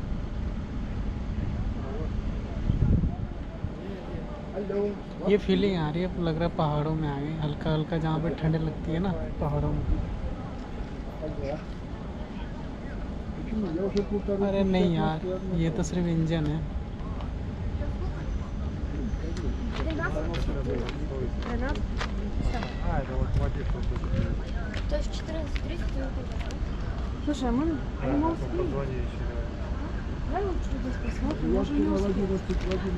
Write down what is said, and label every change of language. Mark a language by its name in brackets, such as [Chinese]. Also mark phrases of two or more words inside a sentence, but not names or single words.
[Hindi] ये फीलिंग आ रही है, लग रहा है पहाड़ों में आ गए, हल्का हल्का जहाँ पे ठंड लगती है ना पहाड़ों में। अरे नहीं यार, ये तो सिर्फ इंजन है। [Russian] То есть 14:30. Слушай, а можно? Я могу съездить. Давай лучше здесь посмотрим. Может, не успеем.